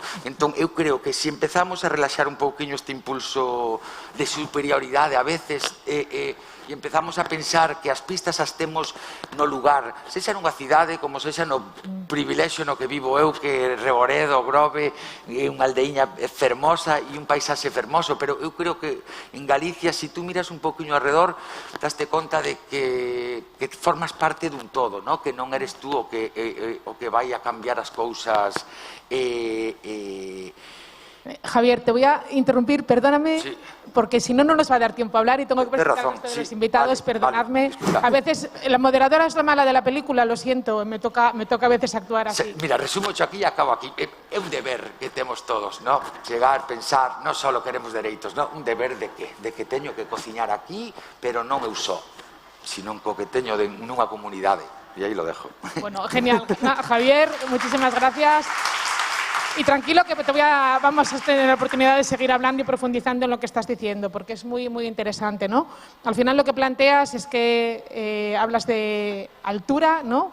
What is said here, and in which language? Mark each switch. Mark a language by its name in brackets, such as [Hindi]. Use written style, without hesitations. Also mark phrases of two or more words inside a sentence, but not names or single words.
[Galician] Entón, eu creo que se empezamos a relaxar un pouquiño este impulso de superioridade a veces, e empezamos a pensar que as pistas as temos no lugar, sexa nunha cidade como sexa no privilexio no que vivo eu, que Reboredo, Grove, é unha aldeiña fermosa e un paisaxe fermoso, pero eu creo que en Galicia, se tú miras un pouquinho alrededor, daste conta de que formas parte dun todo, ¿no? Que non eres tú o que vai a cambiar as cousas. [Spanish] Javier, te voy a interrumpir, perdóname, sí, porque si no, no nos va a dar tiempo a hablar y tengo que presentar a todos los invitados, vale, perdonadme. Vale, a veces, la moderadora es la mala de la película, lo siento, me toca a veces actuar así. [Galician] Mira, resumo yo aquí e acabo aquí. É un deber que temos todos, ¿no? Chegar, pensar, non só queremos dereitos, ¿no? Un deber de que? De que teño que cociñar aquí, pero non eu só, sino co que teño nunha comunidade. E aí [Spanish] lo dejo. Bueno, genial. Javier, muchísimas gracias. Y tranquilo que vamos a tener la oportunidad de seguir hablando y profundizando en lo que estás diciendo, porque es muy, muy interesante, ¿no? Al final lo que planteas es que hablas de altura, ¿no?